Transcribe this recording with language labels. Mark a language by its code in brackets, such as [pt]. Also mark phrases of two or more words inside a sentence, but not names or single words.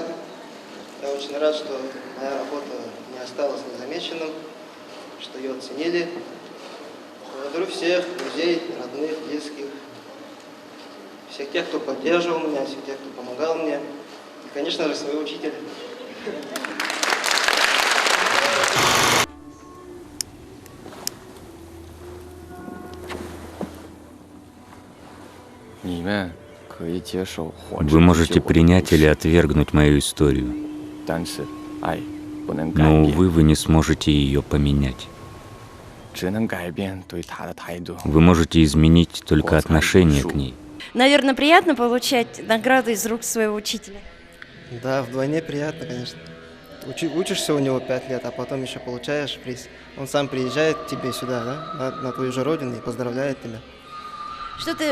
[ru] Я очень рад, что моя работа не осталась незамеченным, что ее оценили. Благодарю всех друзей, родных, близких, всех тех, кто поддерживал меня, всех тех, кто помогал мне. И, конечно же, своего учителя. [zh] 你们可以接受或者 [ru] Вы можете принять или отвергнуть мою историю, [zh] 但是爱不能改 [ru] но, [zh] 变， [ru] увы, вы не сможете ее поменять. [zh] 只能改变对他的态度。 [ru] Вы можете изменить только отношение к ней. Наверное, приятно получать награды из рук своего учителя. Да, вдвойне приятно, конечно. Учишься у него 5 лет, а потом еще получаешь приз. Он сам приезжает к тебе сюда, да, на твою же родину и поздравляет тебя.